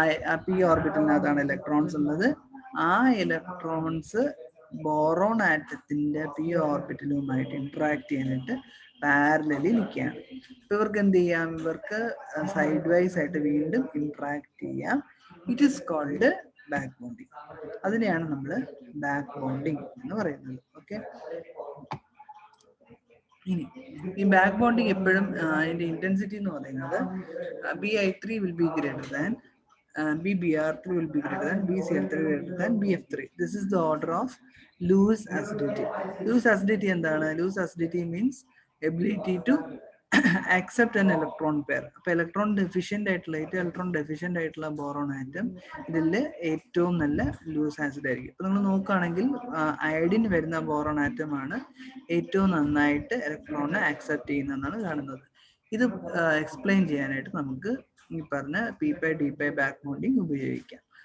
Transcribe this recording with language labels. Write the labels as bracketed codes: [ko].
[ml] ആ P ഓർബിറ്റലിനകത്താണ് electrons ഉള്ളത്. ആ ഇലക്ട്രോൺസ് ബോറോൺ ആറ്റത്തിന്റെ പി ഓർബിറ്റലുമായിട്ട് ഇന്ററാക്ട് ചെയ്യാനായിട്ട് പാരലലി നിൽക്കുകയാണ്. ഇവർക്ക് എന്ത് ചെയ്യാം? ഇവർക്ക് സൈഡ് വൈസ് ആയിട്ട് വീണ്ടും ഇന്ററാക്ട് ചെയ്യാം. [en] It is called back bonding. [ml] അതിനെയാണ് നമ്മൾ ബാക്ക് ബോണ്ടിങ് എന്ന് പറയുന്നത്. ഓക്കെ, ഇനി ഈ ബാക്ക് ബോണ്ടിങ് എപ്പോഴും അതിന്റെ ഇന്റൻസിറ്റി എന്ന് പറയുന്നത് [en] BI3 will be greater than BBr3 will be greater than BCl3 greater than BF3. This is the order of Lewis acidity. Lewis acidity എന്താണ്? Lewis acidity means ability to accept an electron pair. [ml] അപ്പോൾ electron deficient ആയിട്ടുള്ള boron atom ഇതിൽ ഏറ്റവും നല്ല loose acid ആയിരിക്കും. ഇപ്പൊ നിങ്ങൾ നോക്കുകയാണെങ്കിൽ അയഡിൻ വരുന്ന ബോറോൺ ആറ്റം ആണ് ഏറ്റവും നന്നായിട്ട് ഇലക്ട്രോണിനെ ആക്സെപ്റ്റ് ചെയ്യുന്നതെന്നാണ് കാണുന്നത്. ഇത് എക്സ്പ്ലെയിൻ ചെയ്യാനായിട്ട് നമുക്ക് ഈ പറഞ്ഞ p/d ബാക്ക് ബോണ്ടിങ് ഉപയോഗിക്കാം.